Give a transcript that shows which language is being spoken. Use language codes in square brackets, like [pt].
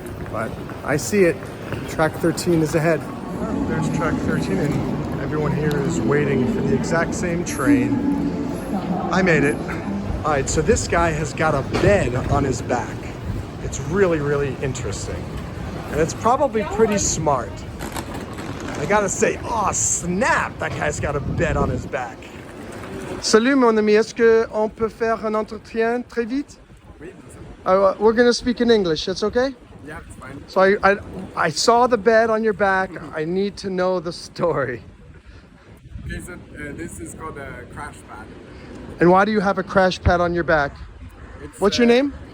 [en] But I see it. Track 13 is ahead. There's track 13, and everyone here is waiting for the exact same train. I made it. All right, so this guy has got a bed on his back. It's really, really interesting. And it's probably pretty smart. I gotta say, oh snap, that guy's got a bed on his back. [fr] Salut mon ami, est-ce qu'on peut faire un entretien très vite? Oui, [en] We're gonna speak in English. That's okay. Yeah, it's fine. So I saw the bed on your back. I need to know the story. Okay, so this is called a crash pad. And why do you have a crash pad on your back? It's, What's your name?